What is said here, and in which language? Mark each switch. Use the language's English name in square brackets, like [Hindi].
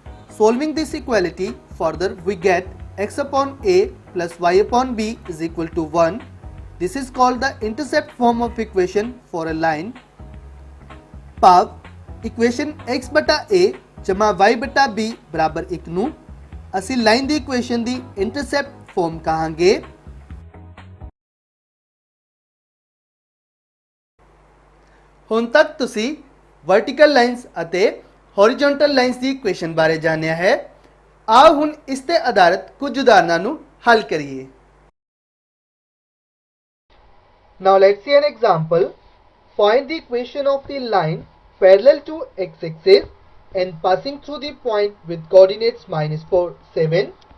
[English] Solving this equality further, we get x upon a plus y upon b is equal to 1. This is called the intercept form of equation for a line. [Punjabi] Pav equation x बटा a जमा y बटा b बराबर 1 ਨੂੰ ਅਸੀਂ line ਦੀ equation ਦੀ intercept farm ਕਹਾਂਗੇ. ਹੁਣ ਤੱਕ ਤੁਸੀਂ ਵਰਟੀਕਲ ਲਾਈਨਸ ਅਤੇ ਹੌਰੀਜ਼ੌਂਟਲ ਲਾਈਨਸ ਦੀ ਇਕੁਏਸ਼ਨ ਬਾਰੇ ਜਾਣਿਆ ਹੈ. ਆਓ ਹੁਣ ਇਸ ਤੇ ਆਧਾਰਿਤ ਕੁਝ ਉਦਾਹਰਨਾਂ ਨੂੰ ਹੱਲ ਕਰੀਏ. [English] Now let's see an example. Find the equation of the line parallel to x-axis and passing through the point with coordinates minus 4, 7.